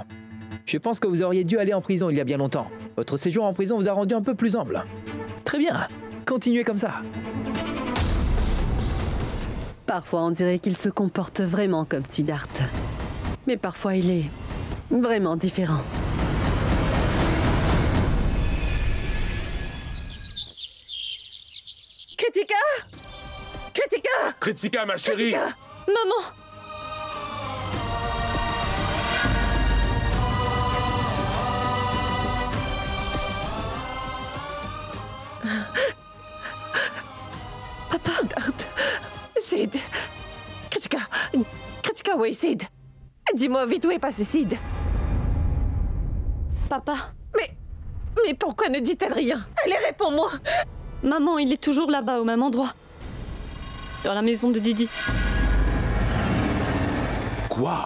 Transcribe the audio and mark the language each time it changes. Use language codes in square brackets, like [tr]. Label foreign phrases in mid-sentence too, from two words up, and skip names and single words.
[fr] Je pense que vous auriez dû aller en prison il y a bien longtemps. Votre séjour en prison vous a rendu un peu plus humble. Très bien. Continuez comme ça. Parfois, on dirait qu'il se comporte vraiment comme Siddharth. Mais parfois, il est vraiment différent. Kritika! Kritika! Kritika, ma chérie! Kritika! Maman! Papa! Siddharth! Sid! Kritika! Kritika, où est Sid? Dis-moi vite où est passé Sid? Papa! Mais pourquoi ne dit-elle rien? Allez, réponds-moi! Maman, il est toujours là-bas, au même endroit. Dans la maison de Didi. Quoi?